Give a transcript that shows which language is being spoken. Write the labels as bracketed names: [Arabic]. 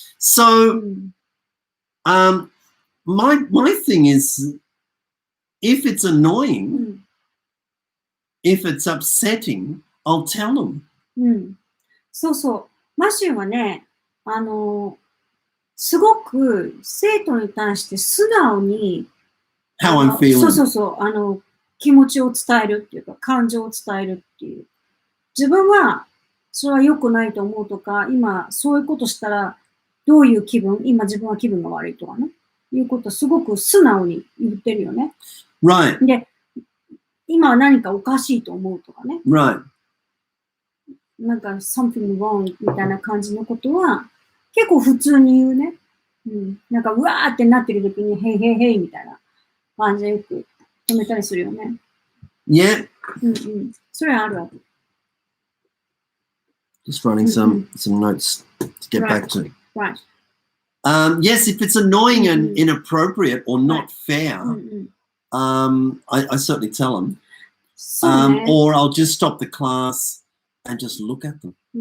[English] So, my thing is, if it's annoying, if it's upsetting, I'll tell them. [Japanese] そうそう。マシューはね、すごく生徒に対して素直に、 [English] How I'm feeling. [Japanese] そう。気持ちを伝えるっていうか、感情を伝えるっていう。自分は、それは良くないと思うとか、今、そういうことしたら、どういう気分、今自分は気分が悪いとかね。いうことすごく素直に言ってるよね。 [English] Right. [Japanese] で、今は何かおかしいと思うとかね。 [English] Right. [Japanese] なんか、 [English] something wrong [Japanese] みたいな感じのことは、結構普通に言うね。なんか、うわーってなってる時に、へいへいへいみたいな感じでよく止めたりするよね。 [English] Yeah. [Japanese] それはあるある。 [English] Just writing some notes to get back to. Right. Yes, if it's annoying and inappropriate or not fair, I certainly tell them. Or I'll just stop the class and just look at them.